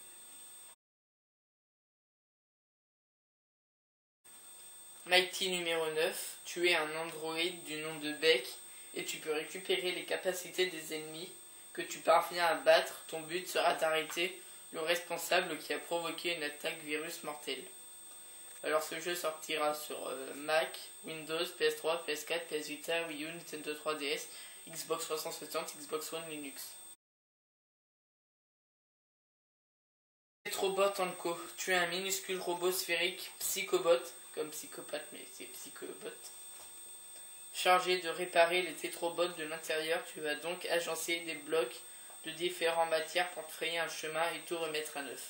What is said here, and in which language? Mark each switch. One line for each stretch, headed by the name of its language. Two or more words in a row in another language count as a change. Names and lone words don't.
French: Mighty numéro 9, tu es un androïde du nom de Beck et tu peux récupérer les capacités des ennemis que tu parviens à battre. Ton but sera d'arrêter le responsable qui a provoqué une attaque virus mortelle. Alors ce jeu sortira sur Mac, Windows, PS3, PS4, PS Vita, Wii U, Nintendo 3DS, Xbox 360, Xbox One, Linux. Petrobot Co. Tu es un minuscule robot sphérique psychobot, comme psychopathe mais c'est psychobot, chargé de réparer les tétrobots de l'intérieur. Tu vas donc agencer des blocs de différentes matières pour te frayer un chemin et tout remettre à neuf.